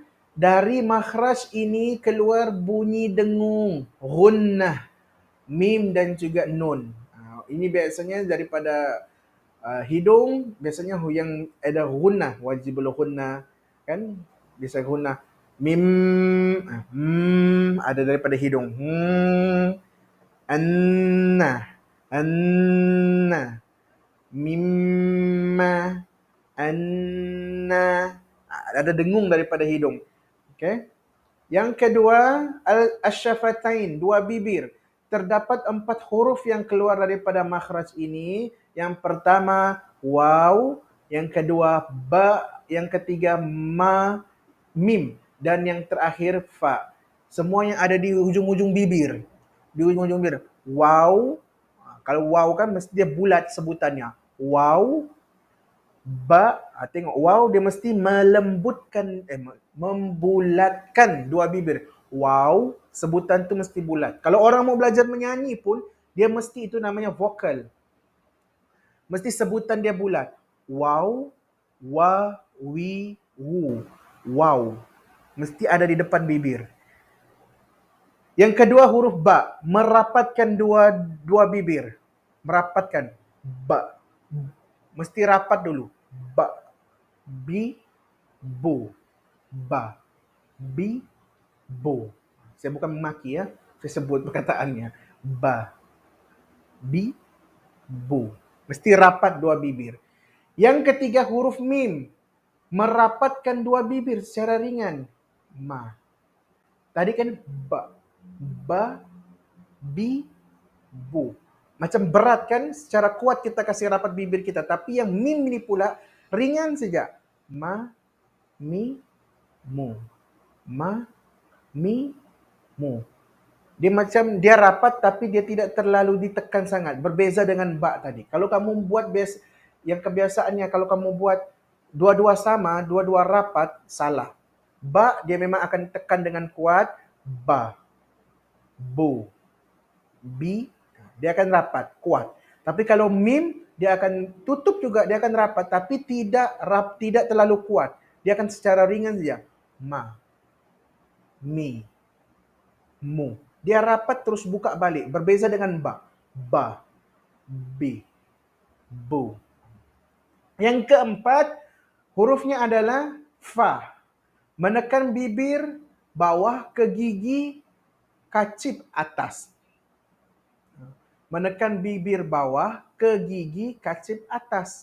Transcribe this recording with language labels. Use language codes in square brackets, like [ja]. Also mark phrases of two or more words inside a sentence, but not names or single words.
[ms] Dari makhraj ini keluar bunyi dengung, gunnah, mim dan juga nun. Ini biasanya daripada hidung, biasanya yang ada gunnah, [ar] واجب الغنة, [ms] kan? Bisa gunnah. Mim, ada daripada hidung. [ar] أنّا مِمّا أنّا. [ms] Ada dengung daripada hidung. Okay. Yang kedua, al-asyafatain, 2 bibir. Terdapat 4 huruf yang keluar daripada makhraj ini. Yang pertama, waw. Yang kedua, ba. Yang ketiga, ma, mim. Dan yang terakhir, fa. Semua yang ada di ujung-ujung bibir. Di ujung-ujung bibir. Waw. Kalau waw kan mesti dia bulat sebutannya. Waw. Ba, tengok waw dia mesti melembutkan, membulatkan 2 bibir. Waw, sebutan tu mesti bulat. Kalau orang mau belajar menyanyi pun, dia mesti itu namanya vokal. Mesti sebutan dia bulat. Waw, wa, wi, wu. Waw. Mesti ada di depan bibir. Yang kedua huruf ba, merapatkan dua bibir. Merapatkan. Ba. Mesti rapat dulu. Ba, bi, bu, ba, bi, bu. Saya bukan memaki ya, saya sebut perkataannya. Ba, bi, bu. Mesti rapat 2 bibir. Yang ketiga huruf mim, merapatkan 2 bibir secara ringan. Ma. Tadi kan ba, bi, bu. Macam berat kan, secara kuat kita kasih rapat bibir kita. Tapi yang mim ini pula ringan saja. Ma, mi, mu. Ma, mi, mu. Dia macam, dia rapat tapi dia tidak terlalu ditekan sangat. Berbeza dengan ba tadi. Kalau kamu buat yang kebiasaannya, kalau kamu buat dua-dua sama, dua-dua rapat, salah. Ba, dia memang akan tekan dengan kuat. Ba, bu, bi, dia akan rapat, kuat. Tapi kalau mim, dia akan tutup juga, dia akan rapat, tapi tidak terlalu kuat. Dia akan secara ringan saja. Ma, mi, mu. Dia rapat terus buka balik. Berbeza dengan ba, bi, bu. Yang keempat, hurufnya adalah fa. Menekan bibir bawah ke gigi kacip atas. Menekan bibir bawah ke gigi kacip atas.